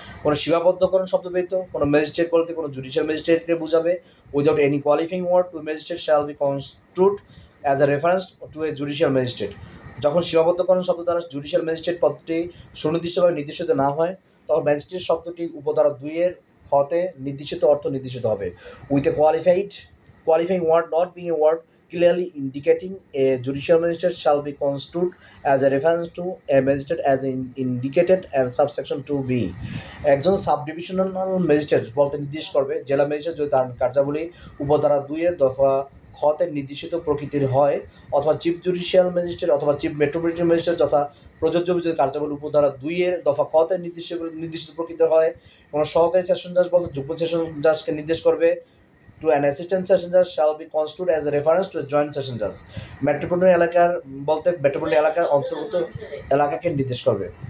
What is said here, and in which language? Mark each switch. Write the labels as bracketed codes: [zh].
[bn] কোনো সীমাবদ্ধকরণ শব্দ ব্যতীত কোনো ম্যাজিস্ট্রেট বলতে কোনো জুডিশিয়াল ম্যাজিস্ট্রেটকে বোঝাবে। [en] Without any qualifying word to magistrate shall be construed as a reference to a judicial magistrate. [bn] যখন সীমাবদ্ধকরণ শব্দ দ্বারা জুডিশিয়াল ম্যাজিস্ট্রেট পদটি সুনির্দিষ্টভাবে নির্দেশিত না হয়, তখন ম্যাজিস্ট্রেট শব্দটি উপধারা 2-এর খতে নির্দেশিত অর্থ নির্দেশিত হবে। [en] With a qualifying word not being a word clearly indicating a judicial magistrate shall be construed as a reference to a magistrate as indicated as subsection 2b. [bn] একজন সাব ডিভিশনাল ম্যাজিস্ট্রেট বলতে নির্দেশ করবে জেলা ম্যাজিস্ট্রেট যদি তার কার্যাবলী উপধারা 2-এর দফা খতে নির্দেশিত প্রকৃতির হয়, অথবা চিফ জুডিশিয়াল ম্যাজিস্ট্রেট অথবা চিফ মেট্রোপলিটন ম্যাজিস্ট্রেট যথা প্রযোজ্য যদি কার্যাবলী উপধারা 2-এর দফা খতে নির্দিষ্ট প্রকৃতির হয়। কোনো সহকারী সেশন জাজ বলতে যুগ্ম সেশন জাজকে নির্দেশ করবে। [en] To an assistant session judge shall be construed as a reference to a joint session judge. [bn] Metropolitan এলাকার বলতে মেট্রোপলিটন এলাকার অন্তর্গত এলাকাকে নির্দেশ করবে।